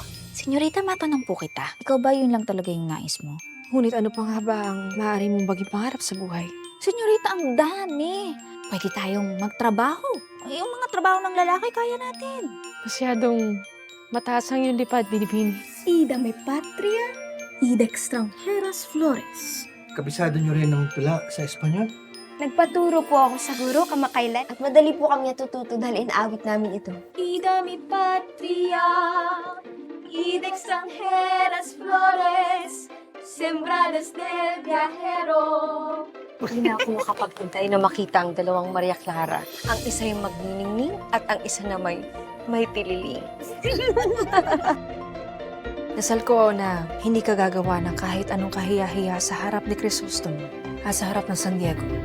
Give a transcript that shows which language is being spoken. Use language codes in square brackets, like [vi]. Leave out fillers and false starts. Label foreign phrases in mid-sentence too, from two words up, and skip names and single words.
[tl] Senyorita, matanong po kita. Ikaw ba yun lang talaga yung nais mo? Ngunit ano pa nga ba ang maaari mong maging pangarap sa buhay? Senyorita, ang dami. Pwede tayong magtrabaho. Yung mga trabaho ng lalaki, kaya natin. Masyadong mataas ang iyong lipad, Binibini. [es] Ida me patria, ida extranjeras flores. [tl] Kabisado niyo rin ang tula sa Espanyol? Nagpaturo po ako sa guro kamakailan at madali po kami natututo dahil inaawit namin ito. [es] Ida mi patria, ida extranjeras flores, sembradas del viajero. [tl] Hindi na ako makapagpuntay na makita ang dalawang Maria Clara. Ang isa yung magniningning at ang isa na may tililing. Dasal ko na hindi ka gagawa ng kahit anong kahiya-hiya sa harap ni Crisostom at sa harap ng San Diego.